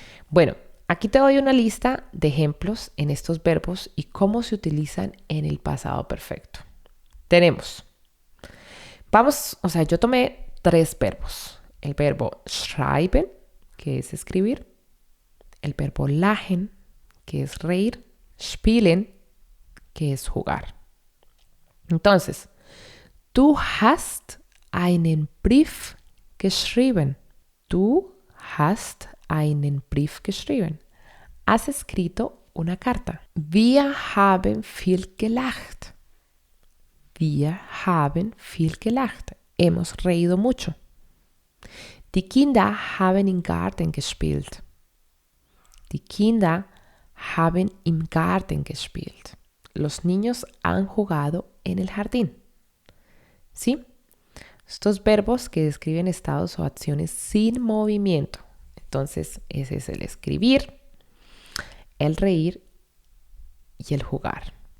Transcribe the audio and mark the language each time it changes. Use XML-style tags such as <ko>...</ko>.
<es>Bueno, aquí te doy una lista de ejemplos en estos verbos y cómo se utilizan en el pasado perfecto. Tenemos, yo tomé 3 verbos. El verbo schreiben, que es escribir. El verbo lachen, que es reír. Spielen, que es jugar.</es> <de>Entonces, du hast einen Brief geschrieben. Du hast einen Brief geschrieben.</de> <es>Has escrito una carta.</es> <de>Wir haben viel gelacht. Wir haben viel gelacht.</de> <es>Hemos reído mucho.</es> <de>Die Kinder haben im Garten gespielt. Die Kinder haben im Garten gespielt.</de> <es>Los niños han jugado en el jardín. ¿Sí? Estos verbos que describen estados o acciones sin movimiento. Entonces, ese es el escribir, el reír y el jugar.</es>